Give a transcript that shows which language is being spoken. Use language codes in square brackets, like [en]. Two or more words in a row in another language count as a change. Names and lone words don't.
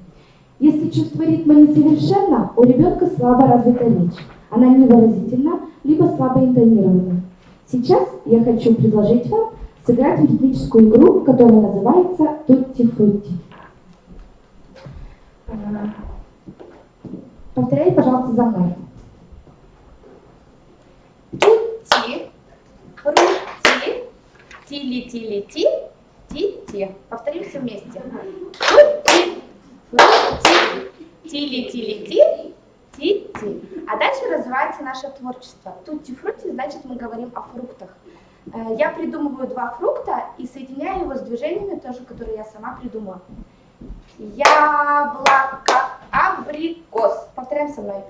[ru] Если чувство ритма несовершенно, у ребенка слабо развита речь. Она невыразительна, либо слабо интонирована. Сейчас я хочу предложить вам сыграть в ритмическую игру, которая называется «Тутти-фрутти». Повторяйте, пожалуйста, за мной. Тутти, фрутти, тили-тили-ти, ти-ти. Повторим все вместе. Тутти, фрутти, тили-тили-ти, ти-ти. А дальше развивается наше творчество. Тутти-фрутти значит мы говорим о фруктах. Я придумываю два фрукта и соединяю его с движениями, тоже, которые я сама придумала. Яблоко, абрикос. Повторяем со мной.